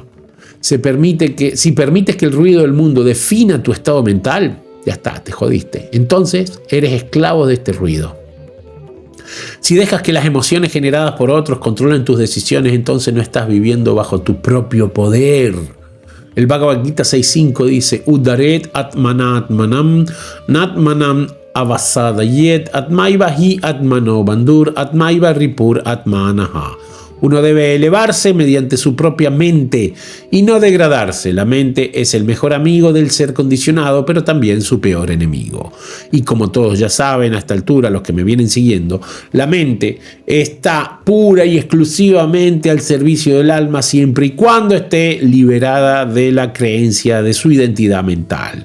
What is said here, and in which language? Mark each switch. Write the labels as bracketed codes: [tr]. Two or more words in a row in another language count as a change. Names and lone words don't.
[es] Si permites que el ruido del mundo defina tu estado mental, ya está, te jodiste. Entonces eres esclavo de este ruido. Si dejas que las emociones generadas por otros controlen tus decisiones, entonces no estás viviendo bajo tu propio poder. El Bhagavad Gita 6.5 dice: [sa] Udaret atmanatmanam natmanam avasadayet atmaiva hi atmano bandur atmaiva ripur atmanaha. [es] Uno debe elevarse mediante su propia mente y no degradarse. La mente es el mejor amigo del ser condicionado, pero también su peor enemigo. Y como todos ya saben a esta altura, los que me vienen siguiendo, la mente está pura y exclusivamente al servicio del alma siempre y cuando esté liberada de la creencia de su identidad mental.